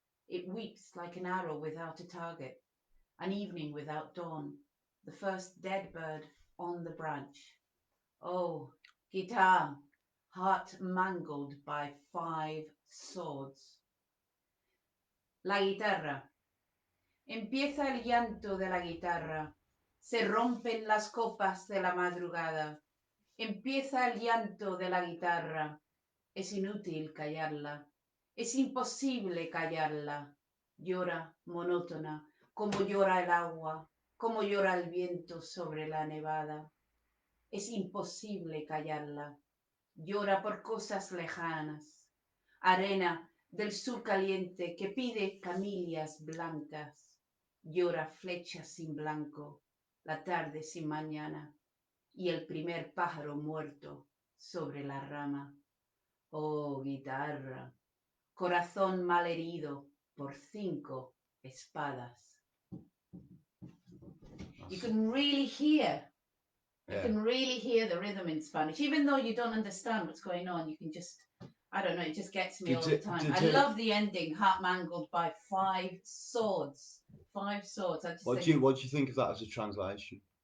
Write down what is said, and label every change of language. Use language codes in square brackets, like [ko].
[en] It weeps like an arrow without a target, an evening without dawn, the first dead bird on the branch. Oh, guitar, heart mangled by 5 swords. [es] La guitarra. Empieza el llanto de la guitarra. Se rompen las copas de la madrugada. Empieza el llanto de la guitarra. Es inútil callarla. Es imposible callarla. Llora monótona, como llora el agua, como llora el viento sobre la nevada. Es imposible callarla. Llora por cosas lejanas. Arena del sur caliente que pide camelias blancas. Llora flechas sin blanco, la tarde sin mañana y el primer pájaro muerto sobre la rama. Oh, guitarra, corazón malherido por 5 espadas. [en] You can really hear. You can really hear the rhythm in Spanish, even though you don't understand what's going on. You can just, I don't know, it just gets me all the time. I love the ending, heart mangled by 5 swords. 5 swords. What do you think of that as a translation?